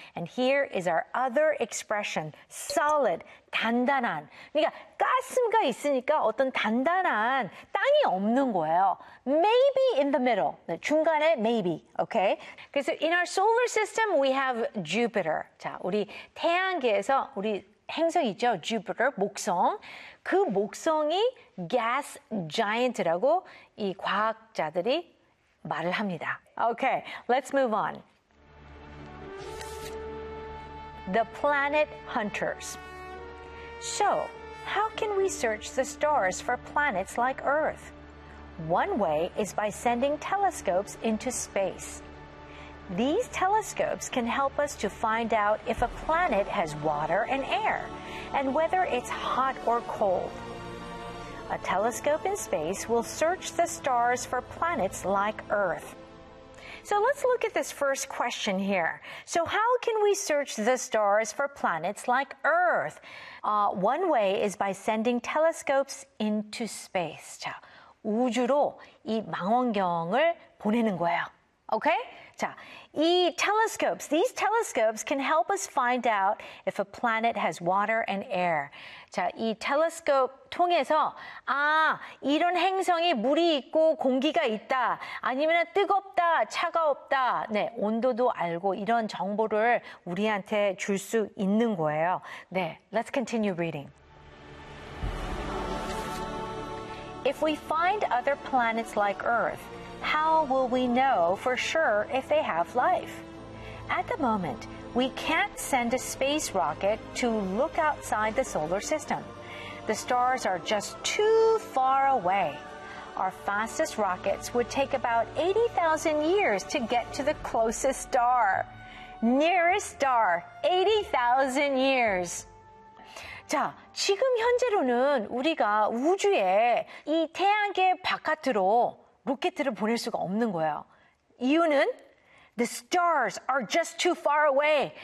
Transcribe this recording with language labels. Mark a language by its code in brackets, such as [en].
[en] And here is our other expression, solid, [ko] 단단한. 그러니까 가슴가 있으니까 어떤 단단한 땅이 없는 거예요. [en] Maybe in the middle, [ko] 네, 중간에 [en] maybe, okay? [ko] 그래서 [en] in our solar system, we have Jupiter. [ko] 자, 우리 태양계에서 우리 행성 있죠? Jupiter, 목성. 그 목성이 gas giant라고 이 과학자들이 말을 합니다. [en] Okay, let's move on. The planet hunters. So, how can we search the stars for planets like Earth? One way is by sending telescopes into space. These telescopes can help us to find out if a planet has water and air, and whether it's hot or cold. A telescope in space will search the stars for planets like Earth. So let's look at this first question here. So how can we search the stars for planets like Earth? One way is by sending telescopes into space. [ko] 자, 우주로 이 망원경을 보내는 거예요. [en] Okay? [ko] 자, 이 [en] telescopes, these telescopes can help us find out if a planet has water and air. [ko] 자, 이 telescope 통해서 아, 이런 행성이 물이 있고 공기가 있다. 아니면 뜨겁다, 차가웁다. 네, 온도도 알고 이런 정보를 우리한테 줄 수 있는 거예요. 네, [en] let's continue reading. If we find other planets like Earth, how will we know for sure if they have life? At the moment, we can't send a space rocket to look outside the solar system. The stars are just too far away. Our fastest rockets would take about 80,000 years to get to the closest star. Nearest star, 80,000 years. [ko] 자, 지금 현재로는 우리가 우주에 이 태양계 바깥으로 로켓을 보낼 수가 없는 거예요. 이유는 [en] the stars are just too far away.